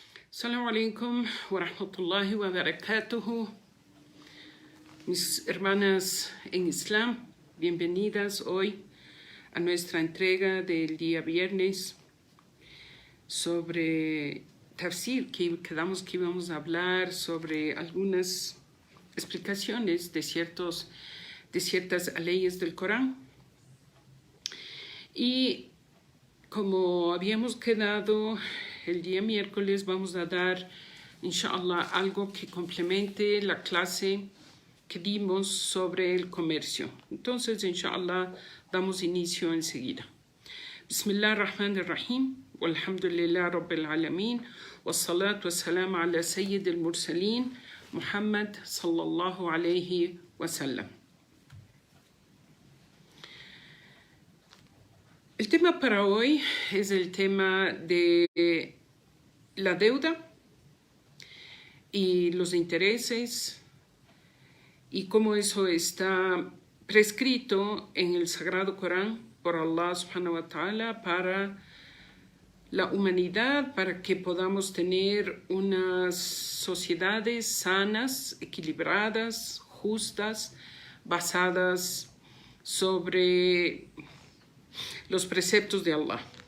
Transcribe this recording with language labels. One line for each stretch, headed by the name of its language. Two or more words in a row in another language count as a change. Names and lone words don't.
Arabic: السلام عليكم ورحمة الله وبركاته.
Spanish: Mis hermanas en Islam, bienvenidas hoy a nuestra entrega del día viernes sobre tafsir, que quedamos que íbamos a hablar sobre algunas explicaciones de ciertas leyes del Corán. Y como habíamos quedado el día miércoles, vamos a dar, inshallah, algo que complemente la clase que dimos sobre el comercio. Entonces, inshallah, damos inicio enseguida.
Arabic: بسم الله الرحمن الرحيم والحمد لله رب العالمين والصلاة والسلام على سيد المرسلين محمد صلى الله عليه وسلم.
Spanish: El tema para hoy es el tema de la deuda y los intereses y cómo eso está prescrito en el Sagrado Corán por Allah
Arabic: سبحانه وتعالى
Spanish: para la humanidad, para que podamos tener unas sociedades sanas, equilibradas, justas, basadas sobre los preceptos de Allah.